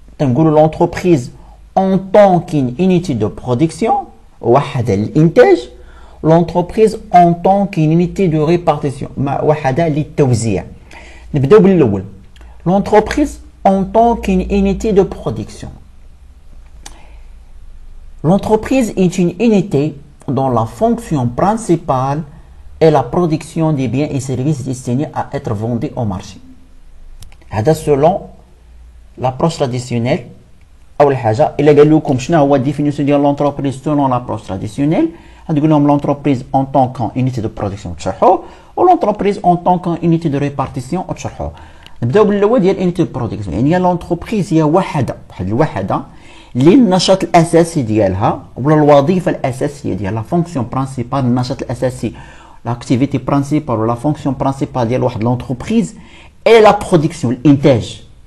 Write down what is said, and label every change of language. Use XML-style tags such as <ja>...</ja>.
<ar>تنقولوا لونتربريز اون طون كين انيتي دو برودكسيون وحده للانتاج، لونتربريز اون طون كين انيتي دو ريبارتيسيون وحده للتوزيع. نبداو بالاول. لونتربريز اون طون كين انيتي دو برودكسيون.</ar> <fr>L'entreprise est une unité dont la fonction principale est la production des biens et services destinés à être vendus au marché.</fr> <ar>هذا</ar> <fr>selon l'approche traditionnelle.</fr> <ar>أول حاجة إلا قال لكم شنو هو الديفينيسيون ديال لونتربريز</ar> <fr>selon l'approche traditionnelle،</fr> <ar>غتقول لهم لونتربريز</ar> <fr>en tant qu'unité de production</fr> <ar>تشرحوه، و لونتربريز</ar> <fr>en tant qu'unité de répartition</fr> <ar>تشرحوه. نبداو بالاول ديال</ar> <fr>unité de production.</fr> <ar>يعني لونتربريز هي وحدة، واحد الوحدة اللي النشاط الاساسي ديالها ولا الوظيفه الاساسيه ديالها، فونكسيون برانسيبال، النشاط الاساسي، لاكتيفيتي برانسيبال ولا فونكسيون برانسيبال ديال واحد لونتربريز اي لا برودكسيون، الانتاج.</ar>